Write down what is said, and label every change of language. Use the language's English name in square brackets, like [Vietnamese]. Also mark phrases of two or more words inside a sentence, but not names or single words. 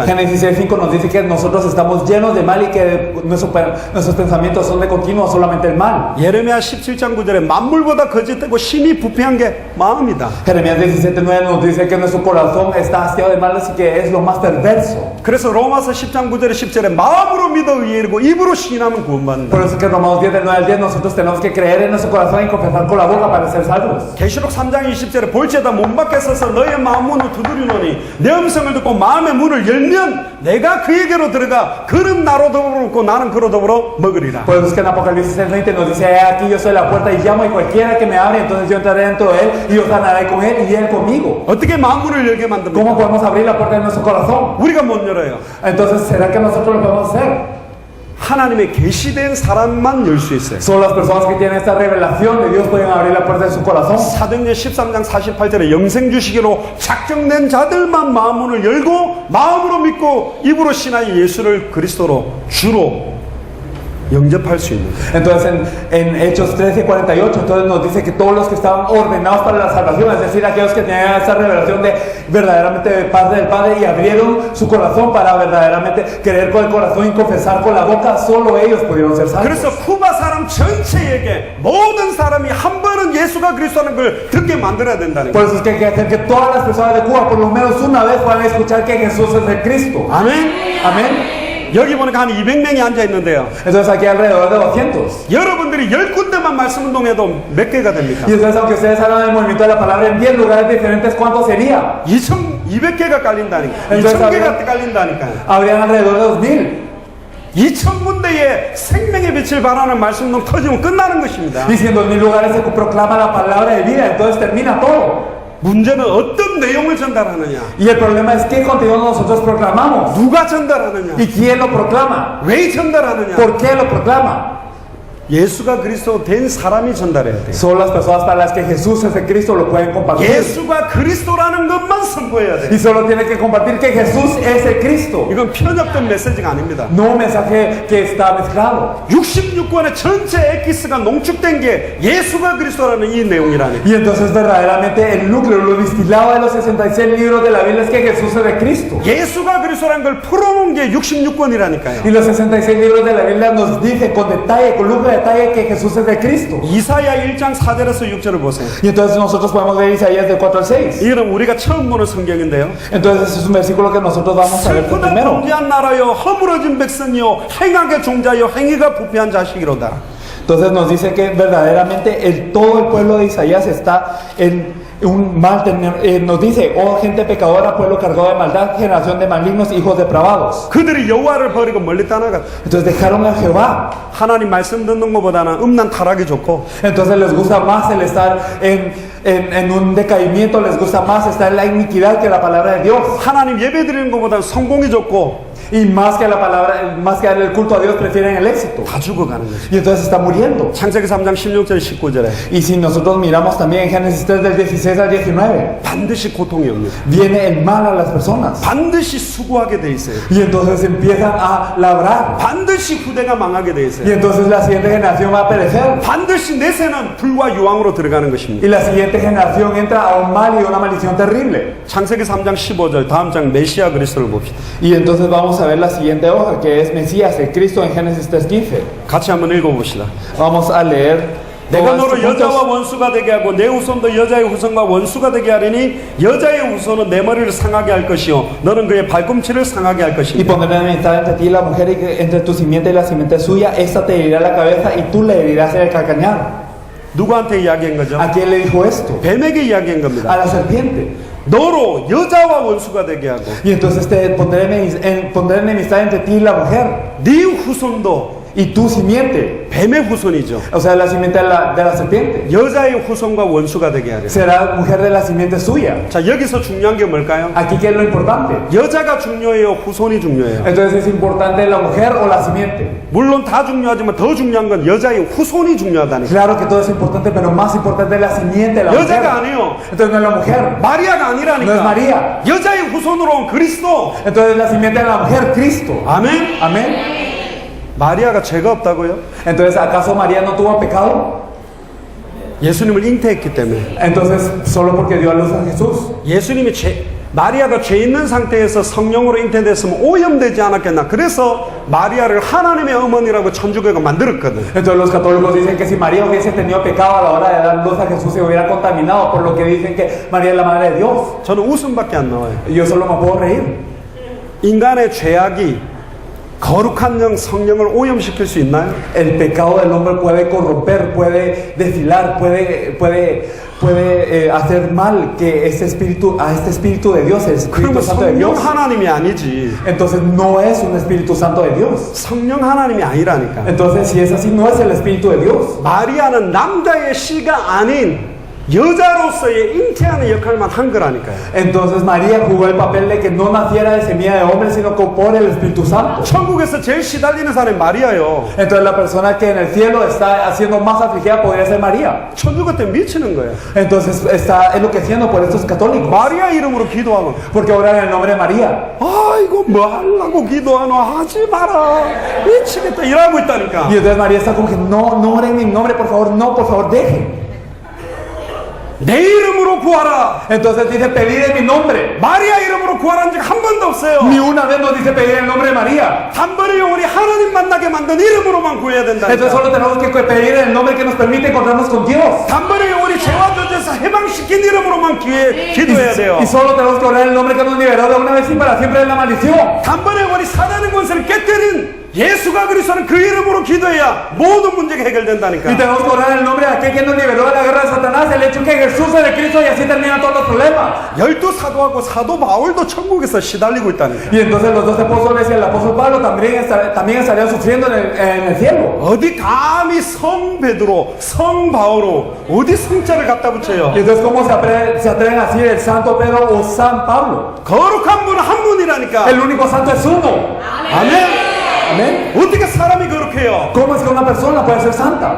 [Spanish] Génesis 6:5 nos dice que nosotros estamos llenos de mal y que nuestros pensamientos son de continuo solamente el mal. [Korean] 예레미야 17장 9절에 만물보다 거짓되고 심히 부패한 게 마음이다. [Spanish] Jeremías 17:9 nos dice que nuestro corazón está hastiado de males y que es lo más perverso. [Korean] 그래서 로마서 10장 9절에 10절에 마음으로 믿어 의에 이르고 입으로 시인하면 구원받는다. [Spanish] Por eso es que en Romanos 10 del 9 al 10 nosotros tenemos que creer en nuestro corazón y confesar con la boca para ser salvos. [Korean] 계시록 3장 20절에 볼지어다 문 밖에 서서 너의 마음 문을 두드리노니 내 음성을 듣고 마음의 문을 열면 내가 그에게로 들어가 그는 나로 더불어 먹고 나는 그로 더불어 먹으리라. [Spanish] Por eso es que en Apocalipsis 6:20 nos dice: aquí yo soy la puerta y llamo, y cualquiera que me abre, entonces yo entraré dentro de él y yo sanaré con él y él conmigo. [Korean] 어떻게 마음 문을 열게 만듭니까? [Spanish] ¿Cómo podemos abrir la puerta de nuestro corazón? [Korean] 우리가 못 열어요. [Spanish] Entonces, ¿será que nosotros lo podemos hacer? [Korean] 하나님의 계시된 사람만 열 수 있어요. [Spanish] Solo las personas que tienen esta revelación de Dios pueden abrir la puerta de su corazón. [Korean] 사도행전 13장 48절에 영생 주시기로 작정된 자들만 마음 문을 열고 마음으로 믿고 입으로 신하여 예수를 그리스도로 주로 영접할 수 있는. [Spanish] Entonces en Hechos 13:48 entonces nos dice que todos los que estaban ordenados para la salvación, es decir, aquellos que tenían esta revelación de verdaderamente de parte del Padre y abrieron su corazón para verdaderamente creer con el corazón y confesar con la boca, solo ellos pudieron ser salvos. [Korean] 그래서 쿠바 사람 전체에게 모든 사람이 한 번은 예수가 그리스도라는 걸 듣게 만들어야 된다는 [Spanish] Por [Korean] 거예요. [Spanish] eso es que hay que hacer que todas las personas de Cuba por lo menos una vez puedan escuchar que Jesús es el Cristo. [Korean] 아멘. [Spanish] Amén. [Korean] 여기 보니까 한 200명이 앉아 있는데요. [Spanish] Entonces aquí alrededor de 200. [Korean] 여러분들이 10군데만 말씀 운동해도 몇 개가 됩니까? [Spanish] Y entonces aunque ustedes hagan el movimiento de la palabra en 10 lugares diferentes, ¿cuánto sería? [Korean] 2,200개가 깔린다니까. [Spanish] entonces [Korean] 2,000개가 깔린다니까요. [Spanish] Habrían alrededor de 2000. [Korean] 2,000군데의 생명의 빛을 발하는 말씀 운동 터지면 끝나는 것입니다. [Spanish] Y si en 2000 lugares se proclama la palabra de vida, entonces termina todo. [Korean] 문제는 어떤 내용을 전달하느냐, [Spanish] Y el problema es qué contenido nosotros proclamamos. [Korean] 누가 전달하느냐, [Spanish] ¿Y quién lo proclama? [Korean] 왜 전달하느냐. [Spanish] ¿Por qué lo proclama? [Korean] 예수가 그리스도 된 사람이 전달해야 돼요. [Spanish] Son las personas para las que Jesús es el Cristo lo pueden compartir. [Korean] 예수가 그리스도라는 것만 선포해야 돼요. [Spanish] Y solo tiene que compartir que Jesús es el Cristo. [Korean] 이건 편협된 메시지가 아닙니다. [Spanish] No un mensaje que está mezclado. [Korean] 66권의 전체 엑기스가 농축된 게 예수가 그리스도라는 이 내용이라니까. [Spanish] Y entonces verdaderamente el núcleo, lo distilado de los 66 libros de la Biblia es que Jesús es el Cristo. [Korean] 예수가 그리스도라는 걸 풀어놓은 게 66권이라니까요. [Spanish] Y los 66 libros de la Biblia nos dicen con detalle, con lujo de detalle que Jesús es el Cristo. [Korean] 이사야 1장 4절에서 6절을 보세요. [Spanish] Y entonces nosotros podemos ver Isaías del 4 al 6. [Korean] 이거는 우리가 처음 보는 성경인데요. [Spanish] Entonces ese es un versículo que nosotros vamos a ver por [Korean] 슬프다 [Spanish] primero. [Korean] 범죄한 나라여 허물어진 백성이요 행악의 종자여 행위가 부패한 자식이로다. [Spanish] Entonces nos dice que verdaderamente todo el pueblo de Isaías está en un mal nos dice, oh gente pecadora, pueblo cargado de maldad, generación de malignos, hijos depravados. [Korean] 그들이 여호와를 버리고 멀리 떠나갔다. [Spanish] Entonces dejaron a Jehová. [Korean] 하나님 말씀 듣는 것보다는 음란 타락이 좋고, [Spanish] Entonces les gusta más el estar en un decaimiento, les gusta más estar en la iniquidad que la palabra de Dios. [Korean] 하나님 예배 드리는 것보다는 성공이 좋고, [Spanish] Y más que la palabra, más que darle el culto a Dios, prefieren el éxito. [Korean] 다 죽어가는 거죠. [Spanish] Y entonces está muriendo. [Korean] 창세기 3장 16절 19절에 [Spanish] Y si nosotros miramos también en Génesis 3 del 16 al 19, [Korean] 반드시 고통이 옵니다. [Spanish] viene el mal a las personas. [Korean] 반드시 수고하게 돼 있어요. [Spanish] Y entonces empiezan a labrar. [Korean] 반드시 후대가 망하게 돼 [Spanish] Y [Korean] 있어요. [Spanish] entonces la siguiente generación va a perecer. [Korean] 반드시 내세는 불과 유황으로 들어가는 것입니다. [Spanish] Y la siguiente generación entra a un mal y una maldición terrible. [Korean] 창세기 3장 15절 다음 장 메시아 그리스도를 봅시다. [Spanish] Y entonces vamos a ver la siguiente hoja, que es Mesías, el Cristo en Génesis 3:15. [Korean] 같이 한번 읽어봅시다. [Spanish] Vamos a leer. [Korean] 내가 [Spanish] todos [Korean] 너를 [Spanish] estos puntos. [Korean] 여자와 원수가 되게 하고 내 후손도 여자의 후손과 원수가 되게 하리니 여자의 후손은 내 머리를 상하게 할 것이요 너는 그의 발꿈치를 상하게 할 [Spanish] Y [Korean] 것이니 [Spanish] pondré enemistad entre ti y la mujer, y que entre tu simiente y la simiente suya, esta te herirá la cabeza y tú le herirás el calcañar. [Korean] 누구한테 이야기한 거죠? [Spanish] ¿A quién le dijo esto? [Korean] 뱀에게 이야기한 [Spanish] A [Korean] 겁니다. [Spanish] la serpiente. [Korean] 너로 여자와 원수가 되게 하고 [Spanish] Y entonces te pondré enemistad entre ti y la mujer, [Korean] 네 후손도 [Spanish] y tu simiente, [Korean] 뱀의 후손이죠. [Spanish] o sea, la simiente de la serpiente, [Korean] 여자의 후손과 원수가 되게 하려. [Spanish] será mujer de la simiente suya. [Korean] 자, 여기서 중요한 게 뭘까요? [Spanish] Aquí, ¿qué es lo importante? [Korean] 여자가 중요해요, 후손이 중요해요. [Spanish] Entonces, ¿es importante la mujer o la simiente? [Korean] 물론 다 중요하지만 더 중요한 건 여자의 후손이 중요하다니까. [Spanish] Claro que todo es importante, pero más importante es la simiente, la mujer. [Korean] 여자가 아니에요. [Spanish] Entonces no es la mujer, [Korean] 마리아가 [Spanish] no es [Korean] 아니라니까. [Spanish] María. [Korean] 여자의 후손으로 온 그리스도. [Spanish] Entonces la simiente de la mujer, Cristo. [Korean] 아멘. [Spanish] Amén. [Korean] 마리아가 죄가 없다고요? [Spanish] Entonces, ¿acaso María no tuvo pecado? [Korean] 예수님을 잉태했기 때문에. [Spanish] Entonces, solo porque dio a luz a Jesús. [Korean] 예수님이 마리아가 죄 있는 상태에서 성령으로 잉태됐으면 오염되지 않았겠나. 그래서 마리아를 하나님의 어머니라고 천주교가 만들었거든. [Spanish] Entonces los católicos dicen que si María hubiese tenido pecado a la hora de dar luz a Jesús se hubiera contaminado, por lo que dicen que María es la madre de Dios. [Korean] 저는 웃음밖에 안 나와요. [Spanish] Yo solo me puedo reír. [Korean] 인간의 죄악이 거룩한 영 성령을 오염시킬 수 있나요? [Spanish] El pecado del hombre puede corromper, puede desfilar, puede hacer mal que a este espíritu de Dios, el Espíritu [Korean] 그러면 [Spanish] Santo de [Korean] 성령 [Spanish] Dios. [Korean] 하나님이 아니지. [Spanish] Entonces no es un Espíritu Santo de Dios. [Korean] 성령 하나님이 아니라니까. [Spanish] Entonces si es así, no es el Espíritu de Dios. [Korean] 마리아는 남자의 씨가 아닌 여자로서의 잉태하는 역할만 한 거라니까요. [Spanish] Entonces María jugó el papel de que no naciera de semilla de hombre, sino que por el Espíritu Santo. [Korean] 천국에서 제일 시달리는 사람이 마리아요. [Spanish] Entonces la persona que en el cielo está haciendo más afligida podría ser María. [Korean] 천주교 때 미치는 거예요. [Spanish] Entonces está enloqueciendo por estos católicos. [Korean] 마리아 이름으로 기도하고 [Spanish] Porque oran en el nombre de María. [Korean] 아이고 뭐 하려고 기도하노 하지 마라 미치겠다 이러고 있다니까. [Spanish] Y entonces María está como que no oren en mi nombre, por favor, dejen. [Korean] 내 이름으로 구하라. [Spanish] Entonces dice pedir en mi nombre. [Korean] 마리아 이름으로 구하라는 적 한 번도 없어요. [Spanish] Ni una vez nos dice pedir en el nombre de María. [Korean] 단번에 우리 하나님 만나게 만든 이름으로만 구해야 된다니까. [Spanish] Entonces solo tenemos que pedir en el nombre que nos permite encontrarnos con Dios. [Korean] 단번에 우리 죄와 저주에서 해방 멸망시킨 이름으로만 기도해야 돼요. [Spanish] Y solo tenemos que orar en el nombre que nos liberó de una vez y para siempre de la maldición. [Korean] 단번에 우리 사단의 권세를 깨뜨린 예수가 그리스도는 그 이름으로 기도해야 모든 문제가 [Spanish] Y [Korean] 해결된다니까. [Spanish] tenemos que orar en el nombre de aquel que nos liberó de la guerra de Satanás, el hecho que Jesús es de Cristo y así terminan todos los problemas. [Korean] 12 사도하고 사도 바울도 천국에서 시달리고 있다니까. [Spanish] Y entonces los 12 apóstoles y el apóstol Pablo también estarían sufriendo en el cielo. [Korean] 어디 감히 성 베드로, 성 바오로 어디 성자를 갖다 붙여요? [Spanish] Y entonces ¿cómo se atreven a decir el santo Pedro o San Pablo? [Korean] 거룩한 분은 한 분이라니까. [Spanish] El único santo es uno. [Korean] 아멘. [Spanish] Amén. [Korean] 어떻게 사람이 거룩해요? [Spanish] ¿Cómo es que una persona puede ser santa?